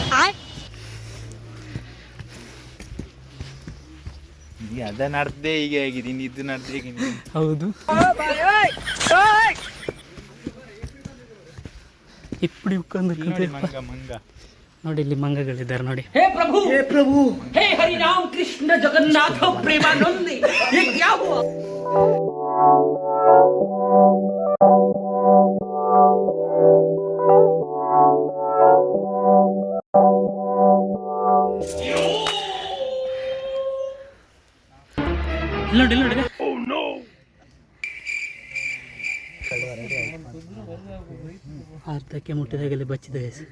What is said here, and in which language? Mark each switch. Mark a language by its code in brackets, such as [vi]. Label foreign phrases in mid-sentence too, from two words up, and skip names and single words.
[kn] ಅದ ನಡ್ದೇ ಈಗ ಆಗಿದ್ದೀನಿ, ಇದು ನಡ್ದೇ [ta] ಹೌದು. இப்படி உக்கொண்டு [kn] ಮಂಗ ನೋಡಿ, ಇಲ್ಲಿ ಮಂಗಗಳಿದ್ದಾರೆ ನೋಡಿ. [hi] हे प्रभु हे प्रभु हे हरि राम कृष्ण जगन्नाथ प्रेमानंद, ये क्या हुआ? [kn] ನೋಡಿ ನೋಡಿ. ಅರ್ಧಕ್ಕೆ ಮುಟ್ಟಿದಾಗಲೇ ಬಚ್ಚಿದೆ.